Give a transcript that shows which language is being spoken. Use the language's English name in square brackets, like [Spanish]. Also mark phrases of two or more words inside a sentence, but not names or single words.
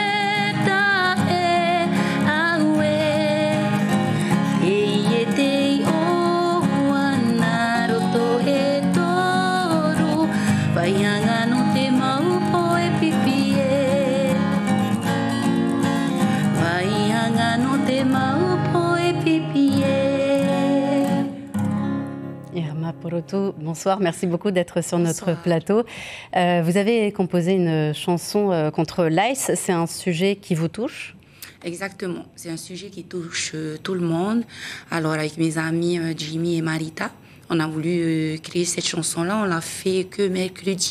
[Tahitian] tae aue, e te o wanaroto e toru, vai hanga no te maupo e pipie, vai hanga no te maupo e pipie. [French] Irma Poroto, bonsoir, merci beaucoup d'être sur notre plateau. Vous avez composé une chanson contre l'ICE, c'est un sujet qui vous touche ? Exactement, c'est un sujet qui touche tout le monde. Alors avec mes amis Jimmy et Marita, on a voulu créer cette chanson-là, on l'a fait que mercredi.